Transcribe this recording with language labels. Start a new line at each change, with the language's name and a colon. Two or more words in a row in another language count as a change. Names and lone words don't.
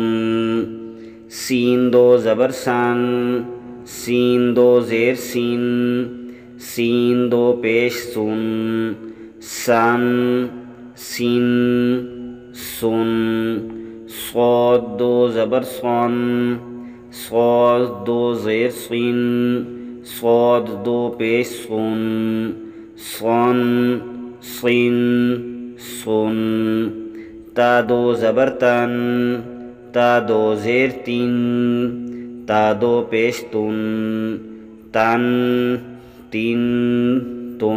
Urdu: سین دو زبر سن، سین دو زیر سین، سین دو پیش سن، سن سن سن۔ صاد دو زبر صن، صاد دو زیر صن، صاد دو پیش صن، صن صن صن۔ تا دو زبر تن، تا دو زیر تن، تا دو پیش تن، تن تن تن۔